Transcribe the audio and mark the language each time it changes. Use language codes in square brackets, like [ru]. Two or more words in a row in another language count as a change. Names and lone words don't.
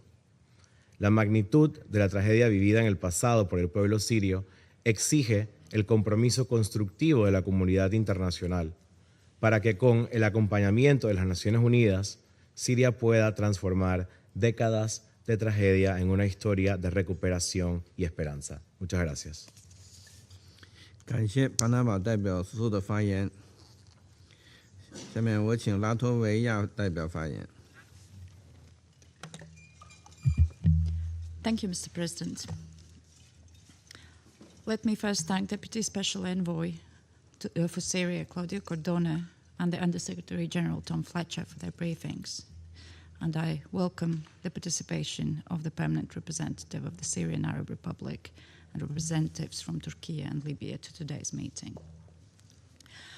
[es] La magnitud de la tragedia vivida en el pasado por el pueblo sirio exige el compromiso constructivo de la comunidad internacional para que con el acompañamiento de las Naciones Unidas, Siria pueda transformar décadas de tragedia en una historia de recuperación y esperanza. Muchas gracias. [zh] 感谢巴拿马代表苏的发言。下面我请拉脱维亚代表发言。 [en] Thank you, Mr. President. Let me first thank Deputy Special Envoy for Syria, Claudio Cordone, and the Undersecretary General Tom Fletcher for their briefings. And I welcome the participation of the permanent representative of the Syrian Arab Republic and representatives from Turkey and Libya to today's meeting.